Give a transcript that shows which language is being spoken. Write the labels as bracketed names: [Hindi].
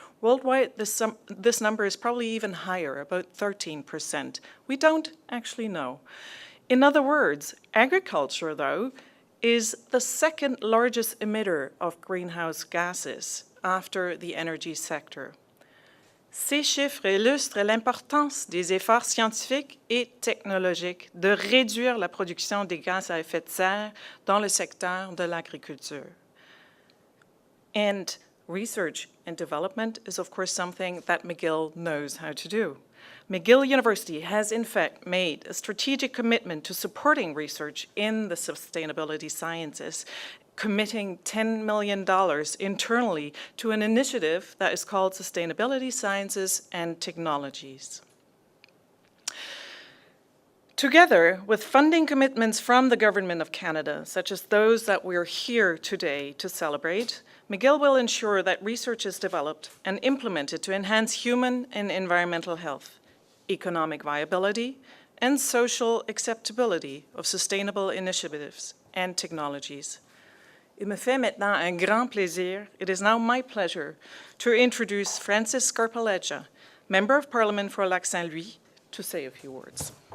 [English] Worldwide, this number is probably even higher, about 13%. We don't actually know. In other words, agriculture, though, is the second largest emitter of greenhouse gases after the energy sector. [French] Ces chiffres illustrent l'importance des efforts scientifiques et technologiques de réduire la production des gaz à effet de serre dans le secteur de l'agriculture. [English] And research and development is, of course, something that McGill knows how to do. McGill University has in fact made a strategic commitment to supporting research in the sustainability sciences, committing $10 million internally to an initiative that is called Sustainability Sciences and Technologies. Together with funding commitments from the Government of Canada, such as those that we're here today to celebrate, McGill will ensure that research is developed and implemented to enhance human and environmental health, economic viability, and social acceptability of sustainable initiatives and technologies. [French] Il me fait maintenant un grand plaisir. [English] It is now my pleasure to introduce Francis Scarpaleggia, Member of Parliament for Lac Saint-Louis, to say a few words.